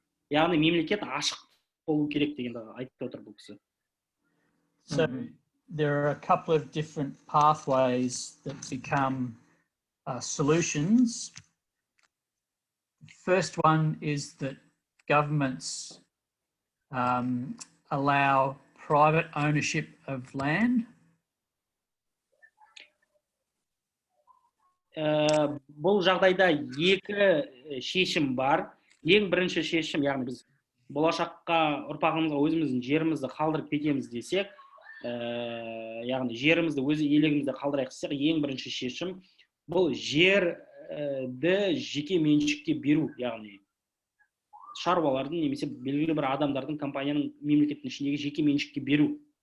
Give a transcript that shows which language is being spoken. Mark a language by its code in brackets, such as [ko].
[kk] Яғни мемлекет ашық болу керек дегенді айтып отыр бұл кісі. [en] So there are a couple of different pathways that become solutions. The first one is that governments allow private ownership of land. [kk] Бұл жағдайда екі шешім бар. Ең бірінші шешім, яғни біз болашаққа, ұрпағымызға өзіміздің жерімізді қалдырып кетеміз десек, яғни жерімізді өз иелігімізді қалдырайық десек, ең бірінші шешім бұл жерді жеке меншікке беру, яғни шаруалардың немесе белгілі бір адамдардың, компанияның, мемлекеттің ішіндегі жеке меншікке беру.